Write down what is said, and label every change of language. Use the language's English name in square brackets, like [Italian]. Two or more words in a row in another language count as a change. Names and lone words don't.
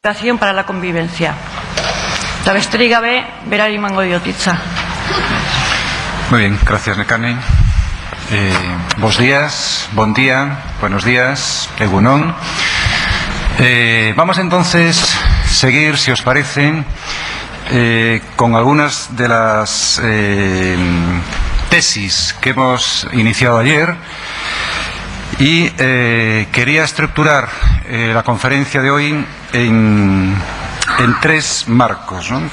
[Spanish] para la convivencia. [Basque] Eta besterik gabe, berari emango diot hitza. [Spanish] Muy bien, gracias, Nekane. Buenos días, buen día, buenos días, egunon. Vamos entonces a seguir, si os parece, con algunas de las tesis que hemos iniciado ayer y quería estructurar la conferencia de hoy en tres marcos, ¿no?